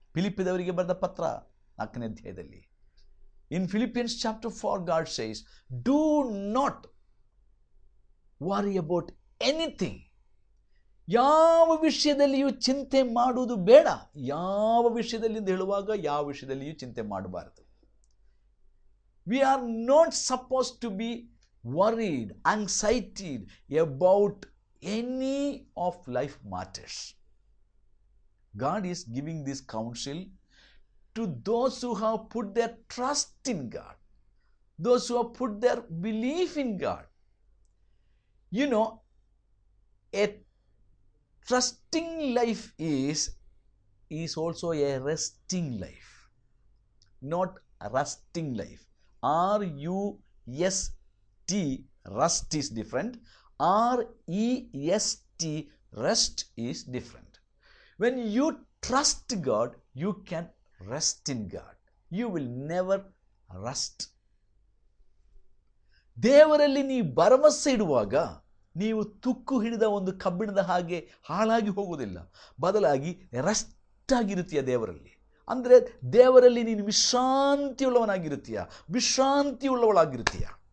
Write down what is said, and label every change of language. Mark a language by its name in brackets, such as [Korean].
[Kannada] ಫಿಲಿಪ್ಪಿದವರಿಗೆ ಬರೆದ ಪತ್ರ 4ನೇ ಅಧ್ಯಾಯದಲ್ಲಿ, [English] In Philippians chapter 4 God says, do not worry about anything. [Kannada] ಯಾವ ವಿಷಯದಲ್ಲಿಯೂ ಚಿಂತೆ ಮಾಡುವುದು ಬೇಡ. ಯಾವ ವಿಷಯದಲ್ಲಿ ಅಂತ ಹೇಳುವಾಗ ಯಾವ ವಿಷಯದಲ್ಲಿಯೂ ಚಿಂತೆ ಮಾಡಬಾರದು. [English] We are not supposed to be worried, anxiety about any of life matters. God is giving this counsel to those who have put their trust in God, those who have put their belief in God. You know, a trusting life is also a resting life, not a rusting life. R-U-S-T, rust is different. R-E-S-T, rest is different. When you trust God, you can rest in God. You will never rust. [Kannada] ದೇವರಲ್ಲಿ ನೀವು ಭರವಸೆ ಇಡುವಾಗ ನೀವು ತುಕ್ಕು ಹಿಡಿದ ಒಂದು ಕಬ್ಬಿಣದ ಹಾಗೆ ಹಾಳಾಗಿ ಹೋಗುವುದಿಲ್ಲ, ಬದಲಾಗಿ ರೆಸ್ಟ್ ಆಗಿರುತ್ತೀಯ ದೇವರಲ್ಲಿ. ಅಂದರೆ ದೇವರಲ್ಲಿ ನೀನು ವಿಶ್ರಾಂತಿಯುಳ್ಳವನಾಗಿರುತ್ತೀಯ, ವಿಶ್ರಾಂತಿಯುಳ್ಳವಳಾಗಿರುತ್ತೀಯ.